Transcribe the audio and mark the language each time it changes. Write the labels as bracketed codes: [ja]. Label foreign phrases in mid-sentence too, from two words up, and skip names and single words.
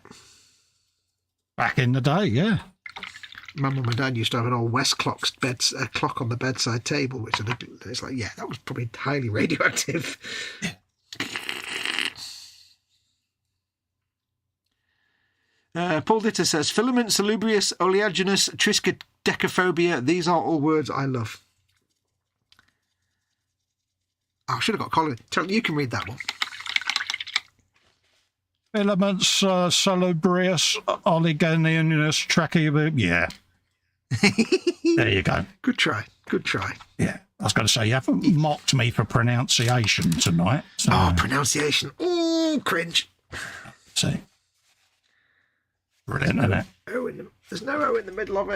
[en] Back in the day, yeah. My mum and dad used to have an old West clock on the bedside table, which it's like, yeah, that was probably highly radioactive. Paul Ditter says, filament, salubrious, oleaginous, triskaidekaphobia. These are all words I love. Oh, I should have got Colin. You can read that one. Filaments, salubrious, oleaginous, tracheobia. Yeah. There you go. Good try. Good try. Yeah. I was going to say, you haven't mocked me for pronunciation tonight. So. Oh, pronunciation. Oh, cringe. See. Brilliant, isn't it? There's no O in the middle of it.